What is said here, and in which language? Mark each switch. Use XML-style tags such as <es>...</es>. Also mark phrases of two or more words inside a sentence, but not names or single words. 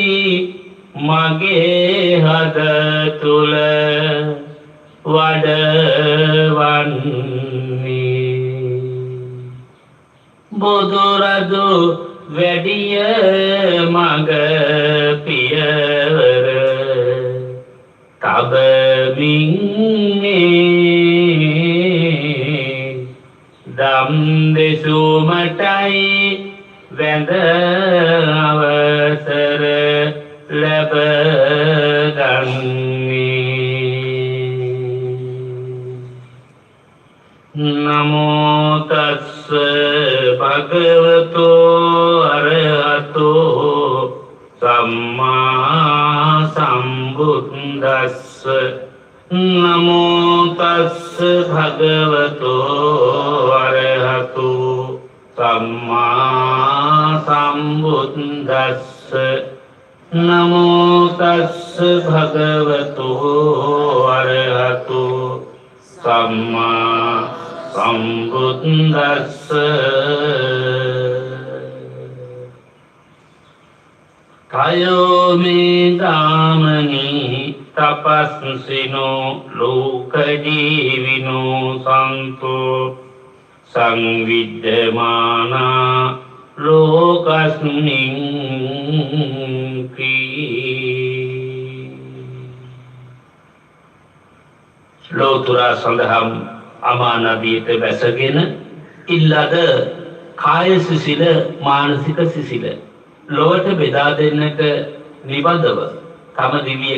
<si>මගේ හද තුල වඩවන්නේ බුදු රදු වැඩිය මග පියවර තබමින්නේ දම් දෙසුමටයි වැඳ අවසර ලැබ ගන්නේ</si> <pi>නමෝ තස්ස භගවතෝ අරහතෝ සම්මා සම්බුද්දස්ස නමෝ තස්ස භගවතෝ අරහතෝ සම්මා සම්බුද්දස්ස නමෝ තස්ස භගවතෝ අරහතෝ සම්මා සම්බුද්දස්ස කයෝ මේ දාමනී තපස්සිනෝ ලෝක ජීවිනෝ සන්තෝ සංවිද්‍යමානා ලෝකස්මින්</pi> <si>ලෝතුරා සඳහම් අමානදියට බැසගෙන ඉල්ලද කාය සිසිල මානසික සිසිල ලොවට බෙදා දෙන්නට නිබඳව තම දිවිය</si>